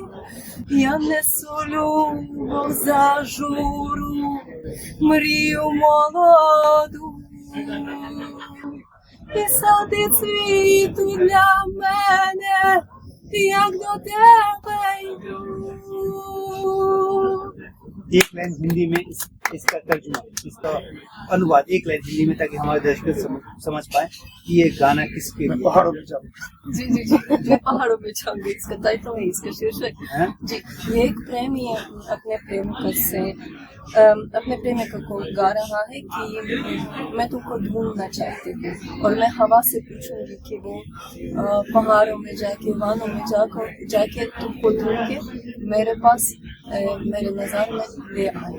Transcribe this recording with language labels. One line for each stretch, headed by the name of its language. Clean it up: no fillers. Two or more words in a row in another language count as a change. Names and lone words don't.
Ukrainian: Я несу любов зажуру, мрію молоду, і сади цвіту для мене, як до тебе йду.
Hindi: एक लाइन हिंदी में इसका तर्जुमा, इसका अनुवाद एक लाइन हिंदी में, ताकि हमारे दर्शक समझ पाए कि ये गाना किसके लिए। पहाड़ों में जाऊँ। जी जी जी, मैं पहाड़ों में जाऊंगी, इसका टाइटल है, इसका शीर्षक जी। ये एक प्रेमी अपने प्रेमिका से अपने प्रेमिका को गा रहा है कि मैं तुमको ढूंढना चाहती हूँ, और मैं हवा से पूछूंगी कि वो पहाड़ों में जाके, वानों में जाके तुमको ढूंढ के मेरे पास मेरे नज़र में ले आए।